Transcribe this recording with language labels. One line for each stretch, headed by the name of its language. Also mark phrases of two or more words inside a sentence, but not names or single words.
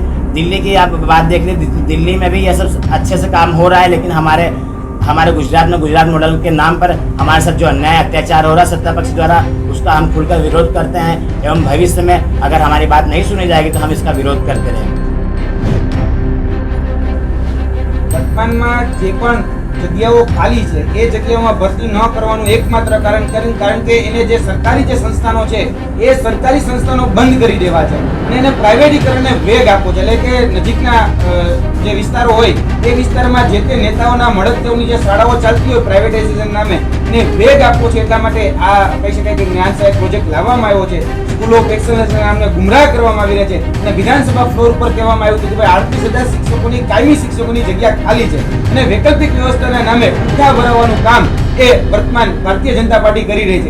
Hindi: दिल्ली की आप बात देख लीजिए, दिल्ली में भी यह सब अच्छे से काम हो रहा है, लेकिन हमारे गुजरात में गुजरात मॉडल के नाम पर हमारे साथ जो अन्याय अत्याचार हो रहा है सत्ता पक्ष द्वारा, उसका हम खुलकर विरोध करते हैं एवं भविष्य में अगर हमारी बात नहीं सुनी जाएगी तो हम इसका विरोध करते रहेंगे।
Gujarati: વર્તમાનમાં જે પણ જગ્યાઓ ખાલી છે એ જગ્યાઓ ભરતી ન કરવાનું એકમાત્ર કારણ કે એને જે સરકારી જે સંસ્થાનો છે એ સરકારી સંસ્થાનો બંધ કરી દેવા છે અને એને પ્રાઇવેટીકરણને વેગ આપો છે। એટલે કે નજીકના જે વિસ્તારો હોય એ વિસ્તારમાં જે તે નેતાઓના મળતિઓની જે શાળાઓ ચાલતી હોય પ્રાઇવેટાઇઝેશન નામે એને વેગ આપવો છે, એટલા માટે આ કહી શકાય કે જ્ઞાન સહાયક પ્રોજેક્ટ લાવવામાં આવ્યો છે। સ્કૂલ ઓફ એક્સલન્સના નામને ગુમરાહ કરવામાં આવી રહ્યા છે અને વિધાનસભા ફ્લોર પર કહેવામાં આવ્યું હતું કે ભાઈ 38,000 શિક્ષકોની કાયમી શિક્ષકોની જગ્યા ખાલી છે અને વૈકલ્પિક વ્યવસ્થાના નામે ઉઠા ભરાવવાનું કામ એ વર્તમાન ભારતીય જનતા પાર્ટી કરી રહી છે।